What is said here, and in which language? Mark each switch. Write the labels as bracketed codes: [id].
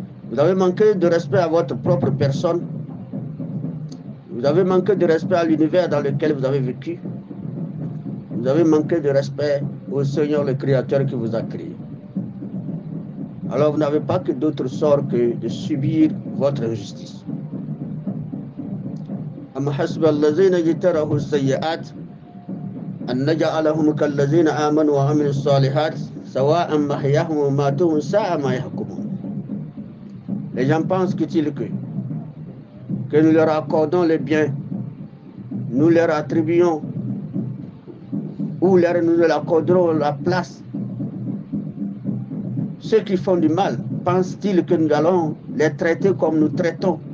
[fr] Vous avez manqué de respect à votre propre personne. Vous avez manqué de respect à l'univers dans lequel vous avez vécu. Vous avez manqué de respect au Seigneur, le Créateur qui vous a créé. Alors vous n'avez pas que d'autre sort que de subir votre injustice. [ar] أم حسب الذين اجترحوا السيئات أن نجعلهم كالذين آمنوا وعملوا الصالحات سواء محياهم ومماتهم ساء ما يحكمون. [fr] Les gens pensent que nous leur accordons les biens, nous leur attribuons ou nous leur accorderons la place. Ceux qui font du mal, pensent-ils que nous allons les traiter comme nous traitons?